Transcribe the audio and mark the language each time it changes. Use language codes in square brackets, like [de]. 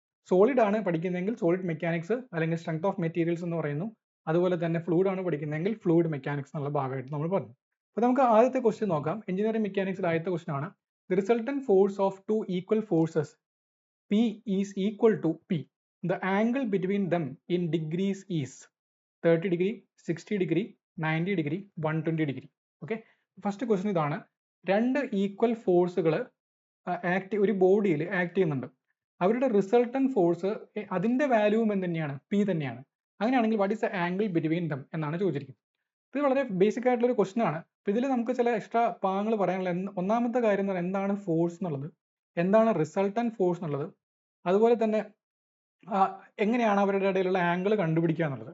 [ml] Solid ആണ് പഠിക്കുന്നതെങ്കിൽ solid mechanics അല്ലെങ്കിൽ strength of materials എന്ന് പറയുന്നു. അതുപോലെ തന്നെ ഫ്ലൂയിഡ് ആണ് പഠിക്കുന്നതെങ്കിൽ ഫ്ലൂയിഡ് മെക്കാനിക്സ് എന്നുള്ള ഭാഗമായിട്ട് നമ്മൾ പറഞ്ഞു. അപ്പോൾ നമുക്ക് ആദ്യത്തെ ക്വസ്റ്റ്യൻ നോക്കാം. എഞ്ചിനീയറിംഗ് മെക്കാനിക്സിൽ ആദ്യത്തെ ക്വസ്റ്റ്യൻ ആണ്, [en] The resultant force of two equal forces P is equal to P. The angle between them in degrees is 30 degree, 60 degree, 90 degree, 120 degree. [ml] Okay, first question ഇതാണ്. രണ്ട് ഈക്വൽ ഫോഴ്സുകൾ ഒരു ബോഡിയിൽ ആക്ട് ചെയ്യുന്നുണ്ട്. അവരുടെ റിസൾട്ടന്റ് ഫോഴ്സ് അതിന്റെ വാല്യൂവും തന്നെയാണ്, പി തന്നെയാണ്. അങ്ങനെയാണെങ്കിൽ [en] what is the angle between them [ml] എന്നാണ് ചോദിച്ചിരിക്കുന്നത്. ഇത് വളരെ ബേസിക് ആയിട്ടുള്ള ഒരു ക്വസ്റ്റ്യൻ ആണ്. അപ്പോൾ ഇതിൽ നമുക്ക് ചില എക്സ്ട്രാ ഭാഗങ്ങൾ പറയാനുള്ള ഒന്നാമത്തെ കാര്യം എന്ന് പറഞ്ഞാൽ എന്താണ് ഫോഴ്സ് എന്നുള്ളത്, എന്താണ് റിസൾട്ടന്റ് ഫോഴ്സ് എന്നുള്ളത്, അതുപോലെ തന്നെ എങ്ങനെയാണ് അവരുടെ ഇടയിലുള്ള ആംഗിൾ കണ്ടുപിടിക്കുക എന്നുള്ളത്.